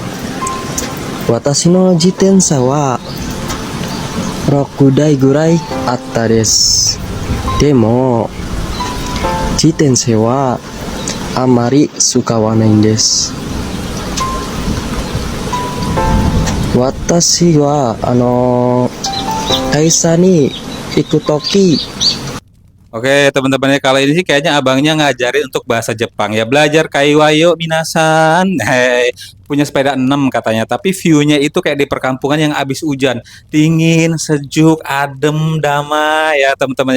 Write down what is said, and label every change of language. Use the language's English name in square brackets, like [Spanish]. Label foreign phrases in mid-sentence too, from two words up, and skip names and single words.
[Japanese] 私の自転車は6台ぐらいあったです。でも、自転車はあまり使わないんです。私は会社に行くとき [Indonesian] Oke, teman-teman ya, kalau ini sih kayaknya abangnya ngajarin untuk bahasa Jepang ya. Belajar [Japanese] 会話よ皆さん. [Indonesian] Hei, punya sepeda 6 katanya, tapi view-nya itu kayak di perkampungan yang habis hujan. Dingin, sejuk, adem, damai ya, teman-teman.